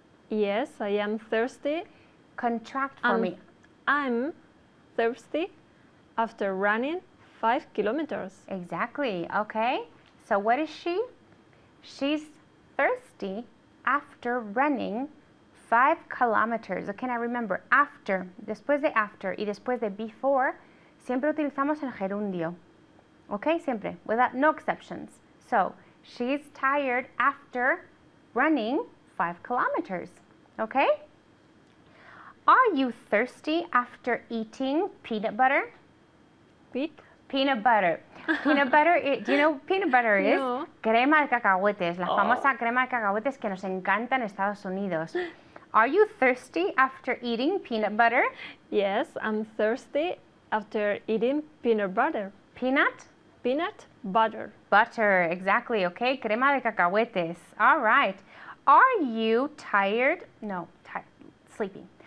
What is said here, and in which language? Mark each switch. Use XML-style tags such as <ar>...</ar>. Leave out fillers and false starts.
<en>Yes, I am thirsty. Contract for me. I'm thirsty after running 5 kilometers. Exactly. Okay. So what is she? She's thirsty after running 5 kilometers. Okay, now remember, after,</en> <es>después de after y después de before, siempre utilizamos el gerundio.</es> <en>Okay, siempre, without no exceptions. So, she's tired after running 5 kilometers. Okay? Are you thirsty after eating peanut butter? Peanut butter. Peanut butter, do you know what peanut butter is? No.</en> <es>Crema de cacahuetes, la famosa crema de cacahuetes que nos encanta en Estados Unidos.</es> <en>Are you thirsty after eating peanut butter? Yes, I'm thirsty after eating peanut butter. Peanut? Peanut butter. Butter, exactly, okay?</en> <es>Crema de cacahuetes.</es> <en>All right. Are you tired? No, sleepy.</en>